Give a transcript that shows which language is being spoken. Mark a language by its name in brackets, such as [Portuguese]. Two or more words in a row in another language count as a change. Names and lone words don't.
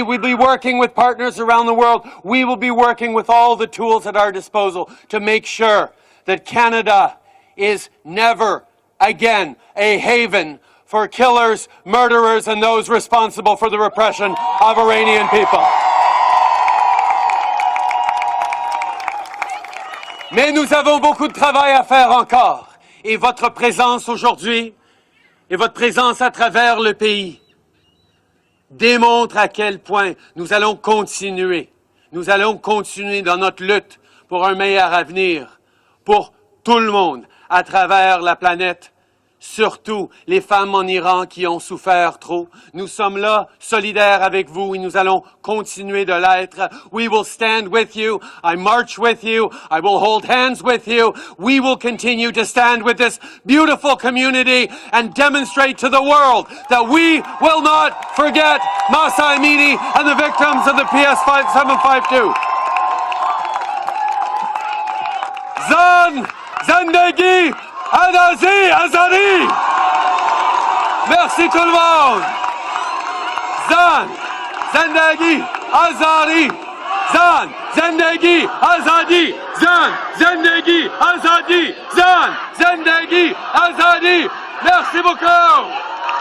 [English] We'll be working with partners around the world. We will be working with all the tools at our disposal to make sure that Canada is never again a haven for killers, murderers, and those responsible for the repression of Iranian people. [French] Mais nous avons beaucoup de travail à faire encore. Et votre présence aujourd'hui et votre présence à travers le pays démontre à quel point nous allons continuer dans notre lutte pour un meilleur avenir pour tout le monde à travers la planète, surtout les femmes en Iran qui ont souffert trop. Nous sommes là, solidaires avec vous, et nous allons continuer de l'être. [English] We will stand with you. I march with you. I will hold hands with you. We will continue to stand with this beautiful community and demonstrate to the world that we will not forget Mahsa Amini and the victims of the PS-752. [Persian] زن زندگی آزادی! [French] Merci tout le monde! [Persian] زن زندگی آزادی! زن زندگی آزادی! زن زندگی آزادی! زن زندگی آزادی! [French] Merci beaucoup!